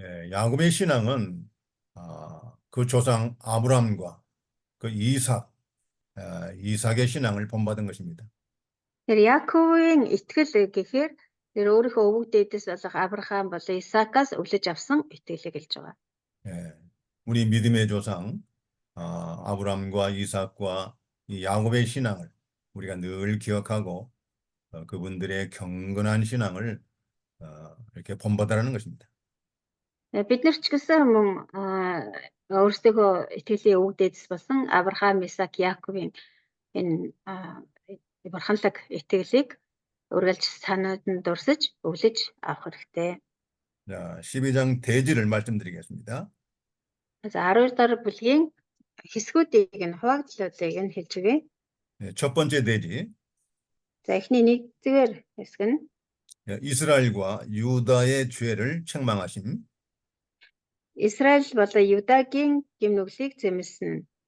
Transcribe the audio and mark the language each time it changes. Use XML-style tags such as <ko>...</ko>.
<ko>야곱의 신앙은 그 조상 아브람과 그 이삭의 신앙을 본받은 것입니다.</ko> <mn>Тэр Яаковын итгэл гэхээр тэр өөрийнхөө өвөг дээдэс болох Авраам болон Исаакаас өвлөж авсан итгэлийг хэлж байгаа.</mn> <ko>우리 믿음의 조상 아브람과 이삭과 이 야곱의 신앙을 우리가 늘 기억하고 그분들의 경건한 신앙을 이렇게 본받으라는 것입니다.</ko> <mn>Бид нар ч гэсэн мөн өөрсдөө итгэлийн өвөг дээдэс болсон Авраам, Исаак, Яаковын энэ бурханлаг итгэлийг үргэлж санаад нь дурсаж өвлөж авах хэрэгтэй.</mn> <ko>자, 12장 대지를 말씀드리겠습니다.</ko> <mn>За 12 дахь бүлгийн хэсгүүдийг нь хуваагдлуудыг нь хэлж өгье.</mn> <ko>첫 번째 대지,</ko> <mn>За эхний 1-р хэсэг нь</mn> <ko>이스라엘과 유다의 죄를 책망하심.</ko> <mn>Израиль болон Юдагийн гимнүглийг зэмлсэн</mn>